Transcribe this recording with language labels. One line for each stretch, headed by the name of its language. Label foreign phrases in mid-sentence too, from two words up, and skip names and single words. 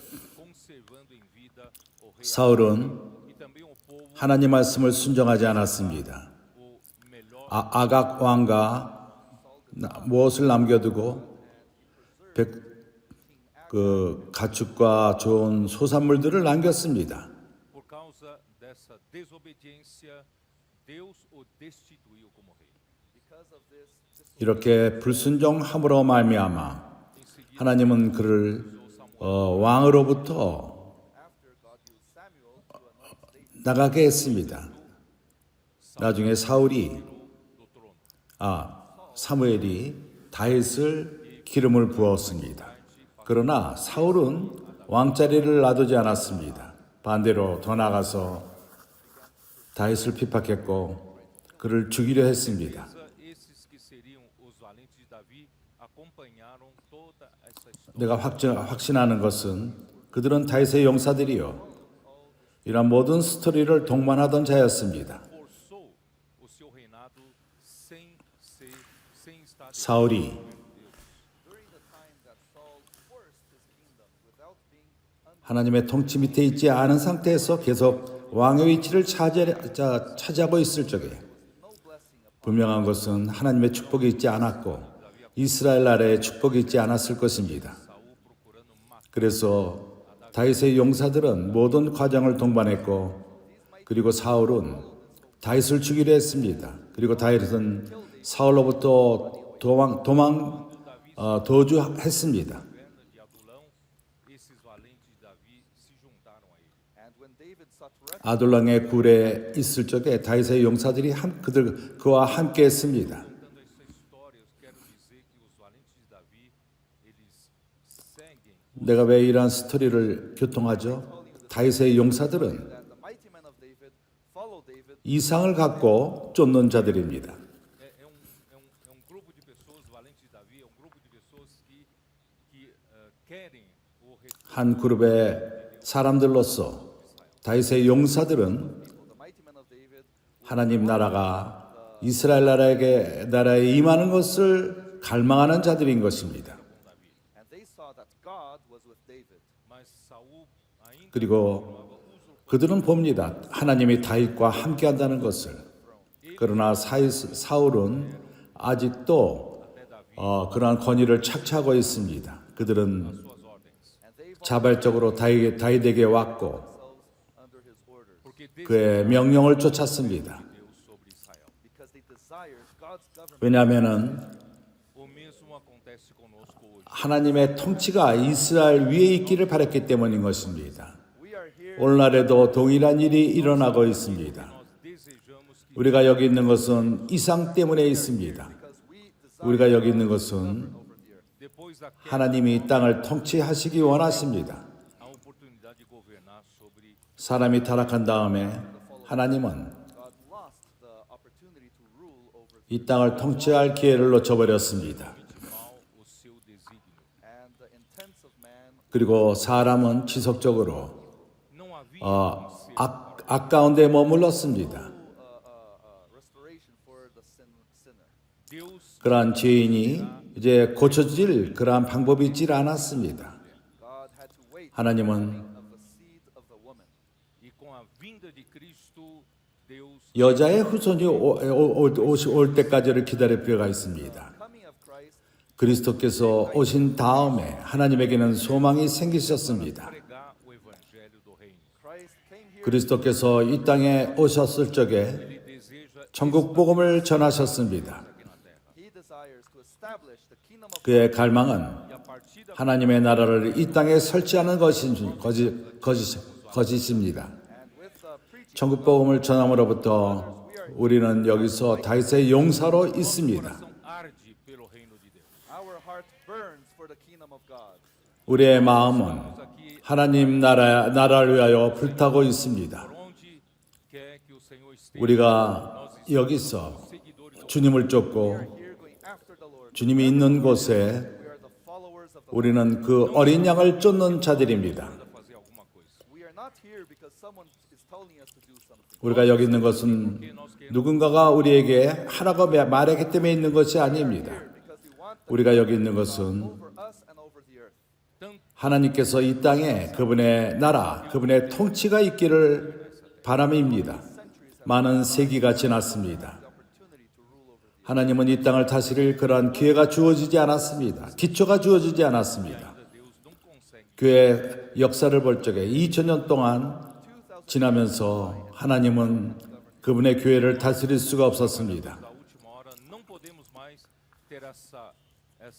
Korean: 사울은 하나님 말씀을 순종하지 않았습니다. 아각 왕과 무엇을 남겨두고 가축과 좋은 소산물들을 남겼습니다.
Portuguese: essa desobediência, Deus o destituiu como rei.
Korean: 이렇게 불순종함으로 말미암아
Portuguese: Em seguida,
Korean: 하나님은 그를 왕으로부터 나가게 했습니다. 나중에
Portuguese: do trono.
Korean: 사무엘이 다윗을 기름을 부었습니다. 그러나 사울은 왕자리를 놔두지 않았습니다. 반대로 더 나아가서 다윗을 핍박했고 그를 죽이려 했습니다.
Portuguese: Esses que seriam os valentes de Davi acompanharam toda essa história.
Korean: 내가 확신하는 것은 그들은 다윗의 용사들이요 이런 모든 스토리를 동반하던 자였습니다.
Portuguese: Forçou o seu reinado sem estar
Korean: 사울이
English: During the time that Saul forced his kingdom without being
Korean: 하나님의 통치 밑에 있지 않은 상태에서 계속 왕의 위치를 차지하고 있을 적에 분명한 것은 하나님의 축복이 있지 않았고 이스라엘 나라의 축복이 있지 않았을 것입니다. 그래서 다윗의 용사들은 모든 과정을 동반했고 그리고 사울은 다윗을 죽이려 했습니다. 그리고 다윗은 사울로부터 도주했습니다.
Portuguese: governo de Adulão, esses valentes de Davi se juntaram a ele.
English: and when David sought refuge
Korean: 아둘랑의 굴에 있을 적에 다윗의 용사들이 그와 함께 했습니다.
Portuguese: Contando essa história, eu quero dizer que os valentes de Davi, eles seguem
Korean: 내가 왜 이러한 스토리를 교통하죠? 다윗의 용사들은
English: that the mighty men of David follow David
Korean: 이상을 갖고 쫓는 자들입니다.
Portuguese: é um grupo de pessoas, valentes de Davi, é um grupo de pessoas que querem o retorno.
Korean: 한 그룹의 사람들로서 다윗의 용사들은
English: the mighty men of David
Korean: 하나님 나라가 이스라엘 나라에 임하는 것을 갈망하는 자들인 것입니다.
English: and they saw that God was with David
Portuguese: Mas Saul ainda
Korean: 그리고 그들은 봅니다. 하나님이 다윗과 함께한다는 것을. 그러나 사울은 아직도 그러한 권위를 착취하고 있습니다. 그들은
Portuguese: suas ordens,
English: and they brought
Korean: 자발적으로 다윗에게 왔고
English: themselves under his orders
Portuguese: porque
Korean: 그의 명령을 쫓았습니다.
Portuguese: Deus sobre Israel.
English: because they desired God's government.
Korean: 왜냐하면
Portuguese: O mesmo acontece conosco hoje.
Korean: 하나님의 통치가 이스라엘 위에 있기를 바랐기 때문인 것입니다.
English: We are here
Korean: 오늘날에도 동일한 일이 일어나고 있습니다.
Portuguese: Nós desejamos que
Korean: 우리가 여기 있는 것은 이상 때문에 있습니다.
English: because we desire
Korean: 우리가 여기 있는 것은
English: over the earth.
Portuguese: depois da queda
Korean: 하나님이 이 땅을 통치하시기 원하십니다.
Portuguese: a oportunidade de governar sobre
Korean: 사람이 타락한 다음에 하나님은
English: God lost the opportunity to rule over
Korean: 이 땅을 통치할 기회를 놓쳐버렸습니다.
Portuguese: mal o seu desígnio.
English: and the intents of man
Korean: 그리고 사람은 지속적으로
Portuguese: Não havia
Korean: 악 가운데 머물렀습니다.
English: restoration for the sinner.
Portuguese: Deus
Korean: 그러한 죄인이 이제 고쳐질 그러한 방법이 있질 않았습니다.
English: God had to wait
Korean: 하나님은
English: of the seed of the woman.
Portuguese: e com a vinda de Cristo, Deus
Korean: 여자의 후손이 올 때까지를 기다릴 필요가 있습니다.
English: Coming of Christ,
Korean: 그리스도께서 오신 다음에 하나님에게는 소망이 생기셨습니다.
Portuguese: pregar o evangelho do reino.
English: Christ came here
Korean: 그리스도께서 이 땅에 오셨을 적에
Portuguese: Ele deseja
Korean: 천국 복음을 전하셨습니다.
Portuguese: aqui na terra.
English: he desires to establish the kingdom of
Korean: 그의 갈망은
Portuguese: E a partir da
Korean: 하나님의 나라를 이 땅에 설치하는 것입니다.
English: and with the preaching
Korean: 천국 복음을 전함으로부터 우리는 여기서 다윗의 용사로 있습니다.
Portuguese: coração arde pelo reino de Deus.
English: our heart burns for the kingdom of God.
Korean: 우리의 마음은 하나님 나라를 위하여 불타고 있습니다.
Portuguese: Por onde quer que o Senhor esteja,
Korean: 우리가 여기서
Portuguese: seguidores
Korean: 주님을 쫓고
English: Here going after the Lord.
Korean: 주님이 있는 곳에
English: We are the followers of the
Korean: 우리는 그 어린 양을 쫓는 자들입니다.
Portuguese: a fazer alguma coisa.
English: We are not here because someone is telling us to do something.
Korean: 우리가 여기 있는 것은 누군가가 우리에게 하라고 말했기 때문에 있는 것이 아닙니다.
English: Because we want the
Korean: 우리가 여기 있는 것은
English: over us and over the earth.
Portuguese: Tanto
Korean: 하나님께서 이 땅에 그분의 나라, 그분의 통치가 있기를 바람입니다. 많은 세기가 지났습니다.
English: Opportunity to rule over the
Korean: 하나님은 이 땅을 다스릴 그러한 기회가 주어지지 않았습니다. 기초가 주어지지 않았습니다.
Portuguese: Deus não consegue
Korean: 교회 역사를 볼 적에 2000년 동안 지나면서 하나님은 그분의 교회를 다스릴 수가 없었습니다.
Portuguese: Da última hora, não podemos mais ter essa